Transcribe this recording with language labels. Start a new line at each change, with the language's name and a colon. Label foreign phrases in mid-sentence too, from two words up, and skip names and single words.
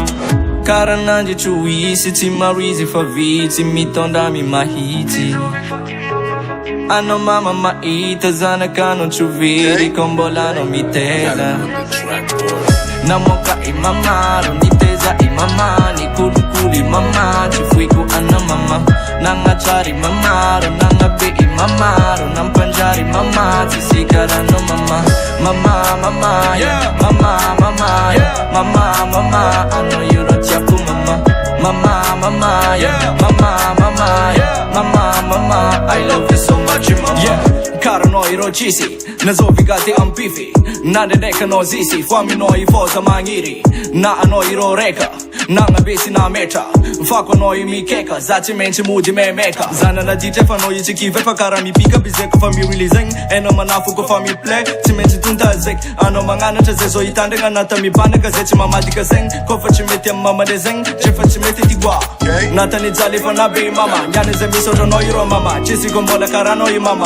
Malagasy: karanandry troisy tsy maro izy fa vitsy mitondramy mahitsy anao mama mahita zanak'anao trovery ko mbola anao miteza namoaka imamaro niteza imama nikolokolo imama tsy foiko ana mama nagnatrary mamaro nagnabe imamaro nampanjary mama tsy sikaranao mama mama mama yeah mama mama yeah mama mama anao io rô tiako mama mama mama yeah mama mama yeah mama mama
English: I love you so much mama
Malagasy: yeah karanao irô tsisy nazovigate ampify na ndraindraiky anao zisy fo aminao ifoza magniry na anao irô reka nagnabe sy nametra fako anao i mikeka za tsy maintsy mody memeka zananaditra efa anao itsy kiva efa karaha mipika bizay kofa mirily zegny ainao manafo kofa miplay tsy maintsy tonta zegny anao magnanatra zay zao hitandregna anata mibanaka zay tsy mamadika zegny kofa tsy mety amy mamandre zegny drefa tsy mety tigua natany jaly efa nabe mama niany zay misaotra anao irô mama tsisy ko mbola karaha anao i mama